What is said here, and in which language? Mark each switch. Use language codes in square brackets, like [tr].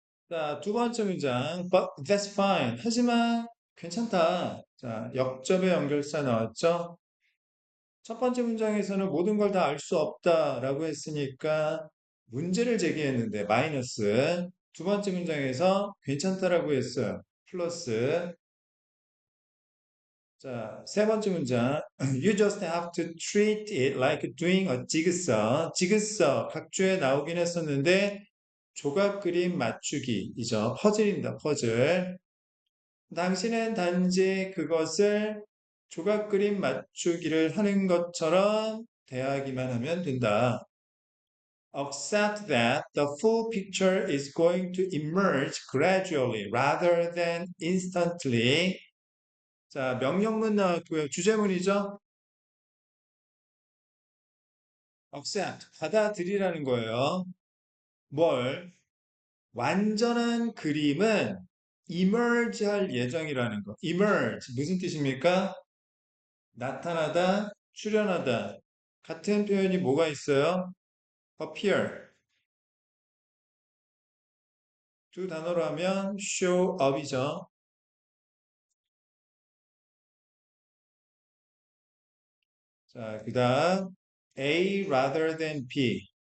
[ko] 자, 두 번째 문장. [en] But that's fine. [ko] 하지만 괜찮다. 자, 역접의 연결사 나왔죠? 첫 번째 문장에서는 모든 걸 다 알 수 없다라고 했으니까 문제를 제기했는데 마이너스. 두 번째 문장에서 괜찮다라고 했어요. 플러스. 자, 세 번째 문장. [en] You just have to treat it like doing a jigsaw. [ko] 지그서 각주에 나오긴 했었는데 조각 그림 맞추기이죠. 퍼즐입니다. 퍼즐. 당신은 단지 그것을 조각 그림 맞추기를 하는 것처럼 대하기만 하면 된다. [en] Accept that the full picture is going to emerge gradually rather than instantly. [ko] 자, 명령문 나왔고요. 주제문이죠. Accept, 받아들이라는 거예요. 뭘? 완전한 그림은 emerge 할 예정이라는 거. emerge 무슨 뜻입니까? 나타나다, 출현하다. 같은 표현이 뭐가 있어요? [en] appear. [ko] 두 단어로 하면 show up이죠. 자, 그 다음 A rather than B.